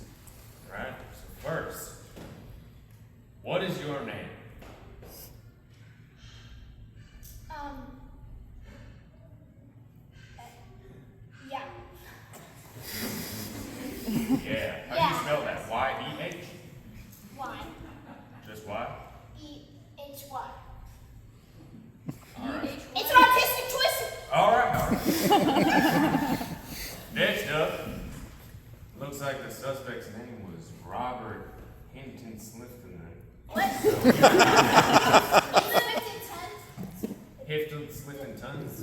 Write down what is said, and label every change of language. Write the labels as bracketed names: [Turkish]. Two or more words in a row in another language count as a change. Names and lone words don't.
[English] Right? So first, what is your name? yeah. Yeah. How do Yeah. you spell that? Y-E-H? Y. Just Y? E-H-Y. Alright. It's an artistic choice. Alright. Next up, looks like the suspect's name was Robert Hinton Slifton. What? Hinton Slifton?